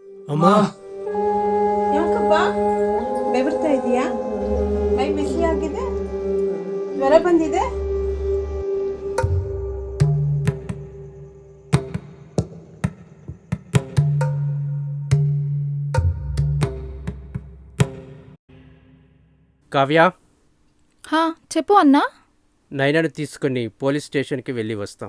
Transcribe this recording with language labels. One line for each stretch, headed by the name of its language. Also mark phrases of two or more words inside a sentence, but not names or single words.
Kannada: ಅಮ್ಮ ಯಾಕಪ್ಪ ಬೆವರ್ತಾ ಇದೆಯಾ? ಕೈ ಬಿಸಿ ಆಗಿದೆ? ಜ್ವರ ಬಂದಿದೆ?
Telugu: కావ్య, హా చెప్పు అన్నా. నైనాను తీసుకుని పోలీస్ స్టేషన్కి వెళ్ళి వస్తాం.